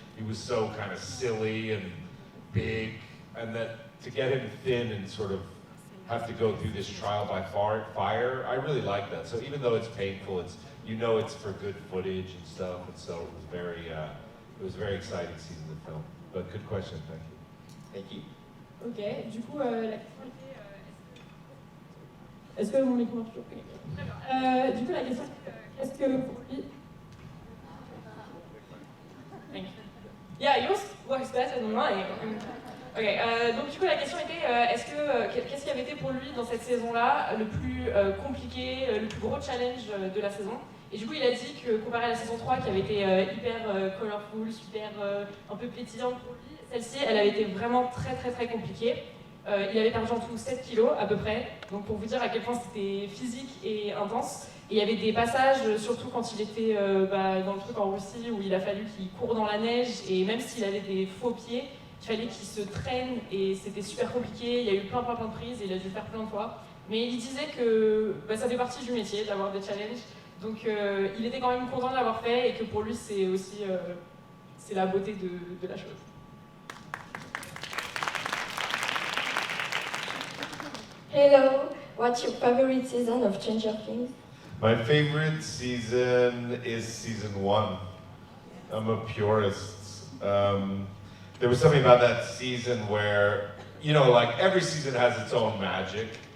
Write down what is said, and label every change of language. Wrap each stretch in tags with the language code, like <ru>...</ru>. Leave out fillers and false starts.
<en>He was so kind of silly and big, and that to get him thin and sort of have to go through this trial by fire, I really like that. So even though it's painful, it's for good footage and stuff, and so it was a very exciting season to film. But good question, thank you. Thank you.</en> <fr>Ok, du coup, la question était est-ce que mon micro marche toujours? Du coup, la question est est-ce que pour lui.</fr> <en>Thank you. Yeah, yours works better than mine.</en> <fr>Ok, donc du coup la question était qu'est-ce qui avait été pour lui dans cette saison-là le plus compliqué, le plus gros challenge de la saison? Et du coup il a dit que comparé à la saison 3 qui avait été hyper colorful, super un peu pétillante pour lui, celle-ci elle avait été vraiment très très très compliquée. Il avait perdu en tout 7 kilos à peu près, donc pour vous dire à quel point c'était physique et intense. Et il y avait des passages, surtout quand il était dans le truc en Russie, où il a fallu qu'il court dans la neige, et même s'il avait des faux pieds, il fallait qu'il se traîne, et c'était super compliqué, il y a eu plein de prises, et il a dû le faire plein de fois. Mais il disait que ça fait partie du métier, d'avoir des challenges, donc il était quand même content de l'avoir fait, et que pour lui c'est aussi c'est la beauté de la chose.</fr> <en>Hello, what's your favorite season of Stranger Things? My favorite season is season 1. I'm a purist. There was something about that season where, like every season has its own magic.</en>